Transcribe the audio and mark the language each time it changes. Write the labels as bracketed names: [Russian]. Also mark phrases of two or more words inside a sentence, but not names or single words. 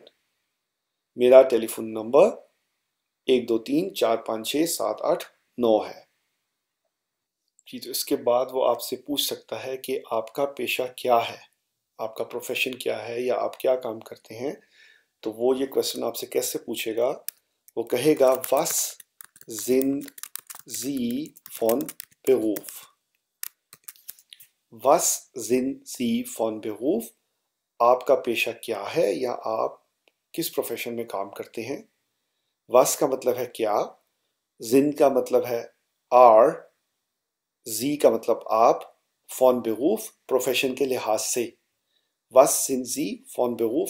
[Urdu] میرا ٹیلیفون نمبر 12345678 9 ہے. جی، تو اس کے بعد وہ آپ سے پوچھ سکتا ہے کہ آپ کا پیشہ کیا ہے، آپ کا پروفیشن کیا ہے، یا آپ کیا کام کرتے ہیں. تو وہ یہ کوئسچن آپ سے کیسے پوچھے گا? وہ کہے گا [German] Was sind Sie von Beruf? Was sind Sie von Beruf? [Urdu] آپ کا پیشہ کیا ہے یا آپ کس پروفیشن میں کام کرتے ہیں. Was کا مطلب ہے کیا، Sind کا مطلب ہے are، Sie کا مطلب آپ, [German] von Beruf [Urdu] پروفیشن کے لحاظ سے. [German] Was sind Sie von Beruf?